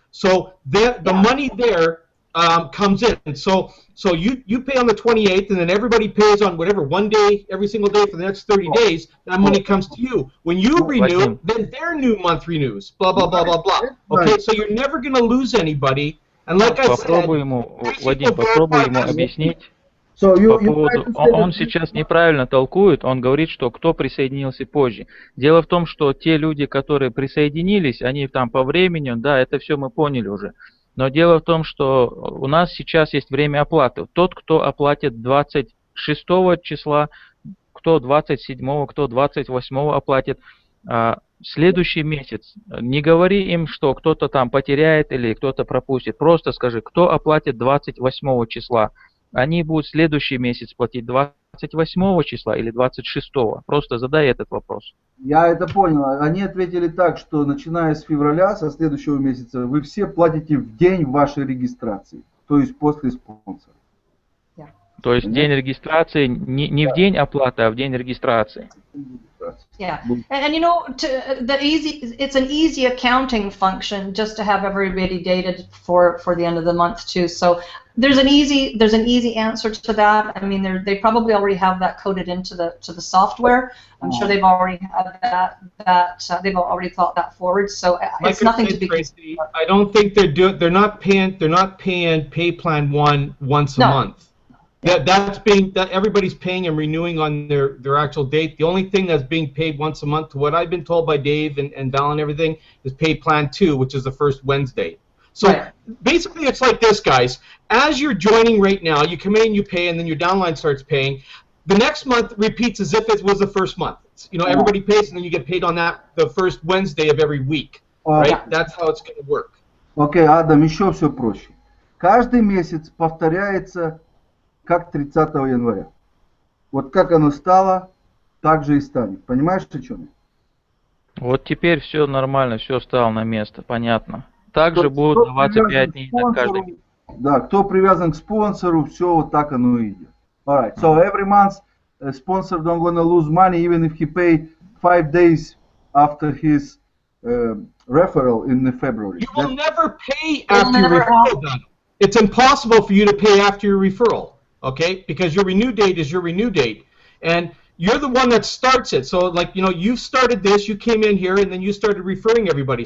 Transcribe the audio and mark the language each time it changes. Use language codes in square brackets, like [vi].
[en] So the money there comes in. So you pay on the 28th, and then everybody pays on whatever, 1 day, every single day for the next 30 days. That money comes to you. When you renew, then their new month renews. Blah blah blah blah blah. Okay, so you're never going to lose anybody. And like I said, [ru] Вадим, попробуй ему объяснить. Он сейчас неправильно толкует, он говорит, что кто присоединился позже. Дело в том, что те люди, которые присоединились, они там по времени, да, это все мы поняли уже. Но дело в том, что у нас сейчас есть время оплаты. Тот, кто оплатит 26 числа, кто 27, кто 28 оплатит, следующий месяц. Не говори им, что кто-то там потеряет или кто-то пропустит. Просто скажи, кто оплатит 28 числа. Они будут следующий месяц платить 28 числа или 26. Просто задай этот вопрос. Я это понял. Они ответили так, что начиная с февраля, со следующего месяца, вы все платите в день вашей регистрации, то есть после спонсора. То есть день регистрации не в день оплаты, а в день регистрации. [en] Yeah, and you know, it's an easy accounting function just to have everybody dated for the end of the month too. So there's an easy answer to that. I mean, they probably already have that coded into the software. I'm sure they've already had that they've already thought that forward. So it's nothing to be Tracy, I don't think they're not paying pay plan one once a month. That everybody's paying and renewing on their actual date. The only thing that's being paid once a month, to what I've been told by Dave and Val and everything, is pay plan 2, which is the first Wednesday. So basically, it's like this, guys. As you're joining right now, you come in, you pay, and then your downline starts paying. The next month repeats as if it was the first month. You know, everybody pays, and then you get paid on the first Wednesday of every week. Right? That's how it's going to work. [ru] Окей, Адам, еще все проще. Каждый месяц повторяется как 30 января. Вот как оно стало, так же и станет. Понимаешь, о чем я? Вот теперь все нормально, все стало на место, понятно. Также будут 25 дней на каждый. Да, кто привязан к спонсору, все вот так оно и идет. [en] Alright, so every month sponsor don't gonna lose money even if he pay 5 days after his referral in February. You will never pay after your referral done. It's impossible for you to pay after your referral. Okay, because your renew date is your renew date, and you're the one that starts it. So, like, you know, you started this, you came in here, and then you started referring everybody.